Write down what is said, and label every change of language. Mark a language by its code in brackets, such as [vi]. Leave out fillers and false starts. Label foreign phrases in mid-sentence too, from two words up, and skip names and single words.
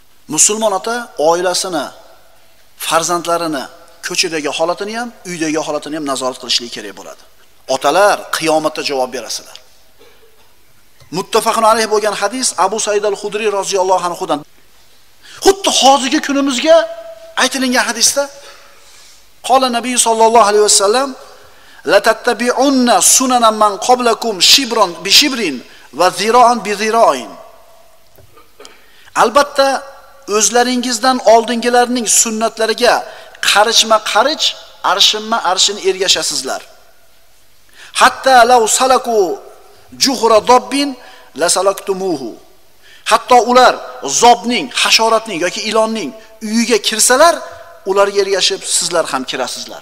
[uz] Musulmon ota oilasini, farzandlarini, ko'chadagi holatini ham, uydagi holatini ham nazorat qilishligi kerak bo'ladi. Otalar qiyomatda javob berasizlar. [ar] متفق عليه [uz] bo'lgan hadis Abu Said al-Khudri roziyallohu anhudan. Xuddi hozirgi kunimizga aytilgan hadisda [ar] قال النبي صلى الله عليه وسلم لتتبعن سنن من قبلكم شبرا بشبر وذراعا بذراع. [uz] Albatta o'zlaringizdan oldingilarning sunnatlariga qarishma-qarich, arshinma-arshin ergashasizlar. [ar] حتى لو سلكوا جحر ضب لسلكتموه. [uz] Hatto ular zobning, hasharotning yoki ilonning uyiga kirsalar, ularga ergashib sizlar ham kirasizlar.